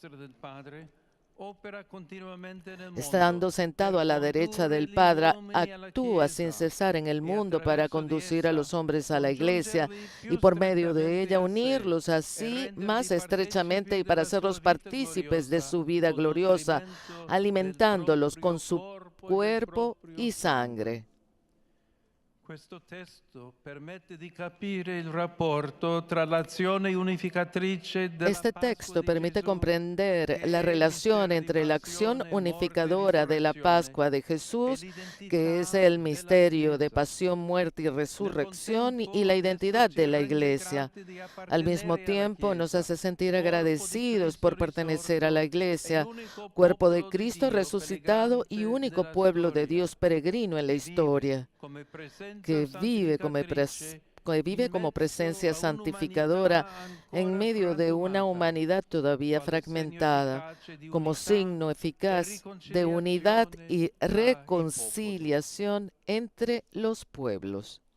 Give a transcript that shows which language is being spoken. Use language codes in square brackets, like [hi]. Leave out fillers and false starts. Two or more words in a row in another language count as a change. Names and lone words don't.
[es] Estando sentado a la derecha del Padre, actúa sin cesar en el mundo para conducir a los hombres a la Iglesia y por medio de ella unirlos así más estrechamente y para hacerlos partícipes de su vida gloriosa, alimentándolos con su cuerpo y sangre. [it] Questo testo permette di capire il rapporto tra l'azione unificatrice della [es] Este texto [it] Pascua di [es] permite Gesù comprender la relación entre la acción unificadora de la Pascua de Jesús, que es el misterio de pasión, muerte y resurrección, y la identidad de la Iglesia. Al mismo tiempo, nos hace sentir agradecidos por pertenecer a la Iglesia, cuerpo de Cristo resucitado y único pueblo de Dios peregrino en la historia, que vive como presencia santificadora en medio de una humanidad todavía fragmentada, como signo eficaz de unidad y reconciliación entre los pueblos.